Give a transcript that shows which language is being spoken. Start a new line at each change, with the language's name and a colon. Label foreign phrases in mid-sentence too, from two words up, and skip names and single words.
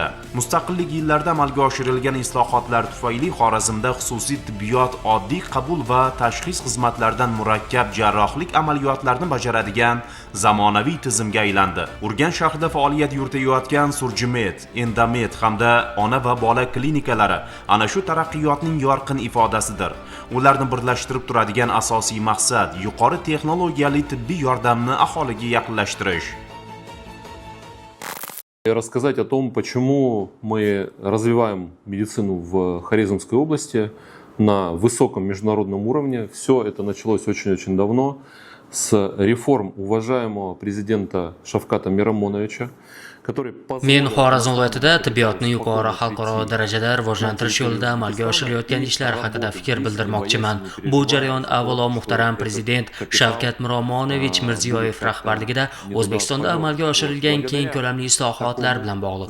Uzbek: Mustaqillik yillarida amalga oshirilgan islohotlar tufayli Xorazmda xususiy tibbiyot oddiy qabul va tashxis xizmatlaridan murakkab jarrohlik amaliyotlarini bajaradigan zamonaviy tizimga aylandi. Urganch shahrida faoliyat yuritayotgan Surjimed, Endomed hamda ona va bola klinikalari ana shu taraqqiyotning yorqin ifodasidir. Ularni birlashtirib turadigan asosiy maqsad yuqori texnologiyali tibbiy yordamni aholiga yaqinlashtirish.
Russian: Рассказать о том, почему мы развиваем медицину в Хорезмской области на высоком международном уровне. Все это началось очень-очень давно, с реформ уважаемого президента Шавката Мирамоновича,
Uzbek: Men Xorazm viloyatida tibbiyotni yuqori xalqaro darajada rivojlantirish yo'lida amalga oshirilayotgan ishlar haqida fikr bildirmoqchiman. Bu jarayon avvalo muhtaram prezident Shavkat Miromonovich Mirziyoyev rahbarligida O'zbekistonda amalga oshirilgan keng ko'lamli islohotlar bilan bog'liq.